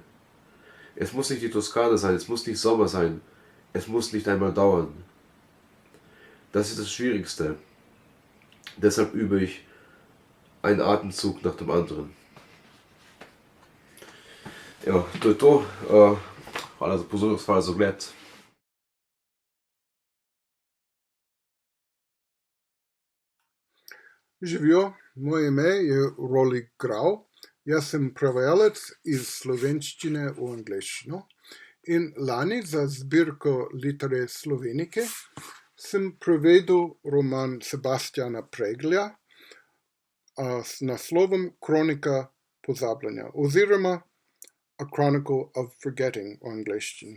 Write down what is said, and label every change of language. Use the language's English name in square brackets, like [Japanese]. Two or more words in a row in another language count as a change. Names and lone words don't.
[German] Es muss nicht die Toskana sein, es muss nicht Sommer sein, es muss nicht einmal dauern. Das ist das Schwierigste. Deshalb übe ich einen Atemzug nach dem anderen. [Slovenian] Ja, to je to. Hvala za pozornost, hvala za ogled. Živijo, moje ime je Roli Grau, jaz sem prevajalec iz slovenščine v angleščino in lani za zbirko Litteræ Slovenike sem prevedel roman Sebastiana Preglja s naslovom Kronika pozabljanja oziroma A Chronicle of Forgetting v angleščini.